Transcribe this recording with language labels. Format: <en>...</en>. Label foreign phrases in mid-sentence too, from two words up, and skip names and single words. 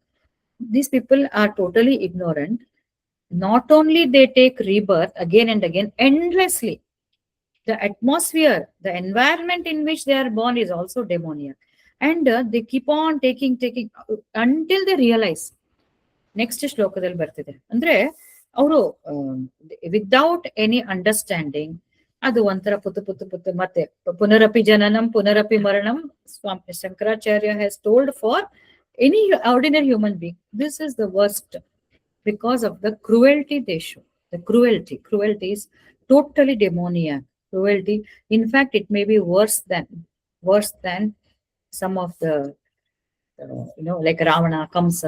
<en>These people are totally ignorant. Not only they take rebirth again and again, endlessly. The atmosphere, the environment in which they are born is also demoniac. And they keep on taking until they realize.</en> <kn>Next ಶ್ಲೋಕದಲ್ಲಿ ಬರ್ತಿದೆ ಅಂದ್ರೆ ಅವರು</kn> <en>without any understanding,</en> <kn>ಅದು ಒಂಥರ ಪುತ್ತು ಮತ್ತೆ</kn> <sa>ಪುನರಪಿ ಜನನಂ ಪುನರಪಿ ಮರಣಂ.</sa> <en>ಸ್ವಾಮಿ ಶಂಕರಾಚಾರ್ಯ has told for any ordinary human being, this is the worst because of the cruelty they show. The cruelty is totally demoniac. Cruelty, in fact, it may be worse than some of the like Ravana, Kamsa.</en>